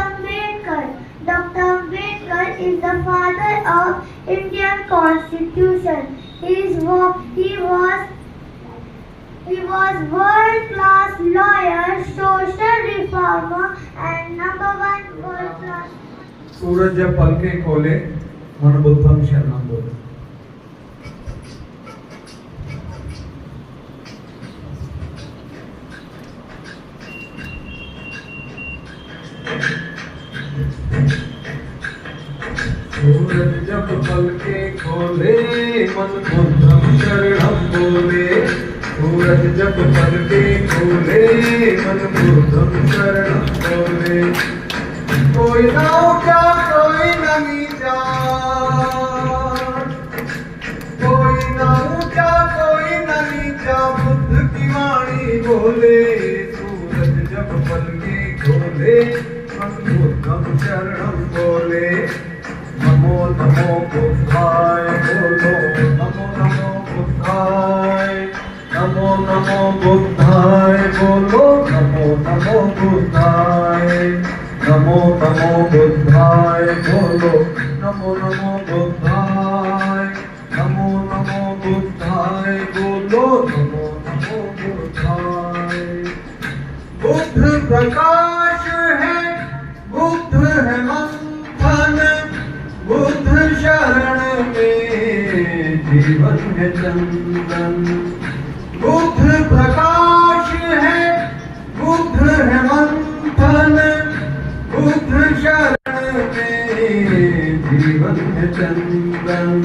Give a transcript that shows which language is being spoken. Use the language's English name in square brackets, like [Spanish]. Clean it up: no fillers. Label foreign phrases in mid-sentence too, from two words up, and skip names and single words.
[English] Ambedkar. Dr. Ambedkar is the father of Indian Constitution. He was world-class lawyer, social reformer, and number one world-class. [Hindi] सूरज जब पलके खोले मन [Sanskrit] बुद्धम शरणम [Hindi] बोले। सूरज जब पलके खोले मन [Sanskrit] बुद्धम शरणम [Hindi] बोले। सूरज सूरज जब पलके खोले मन [Sanskrit] बुद्धम शरणम [Hindi] बोले। कोई ना ऊंचा कोई ना नीचा, कोई ना ऊंचा कोई ना नीचा, बुद्ध की वाणी बोले। सूरज जब पलके खोले मन [Sanskrit] बुद्धम शरणम [Hindi] बोले। [Sanskrit] नमो नमो बुद्धाय बोलो, नमो नमो बुद्धाय, नमो नमो बुद्धाय बोलो, नमो नमो बुद्धाय, नमो नमो बुद्धाय बोलो, नमो नमो बुद्धाय, नमो नमो बुद्धाय बोलो, नमो नमो बुद्धाय। [Hindi] बुद्ध प्रकाश है, बुद्ध है मंथन, बुद्ध शरण में जीवन है चंदन। बुद्ध प्रकाश है, बुद्ध है मंथन, बुद्ध शरण में जीवन है चंदन।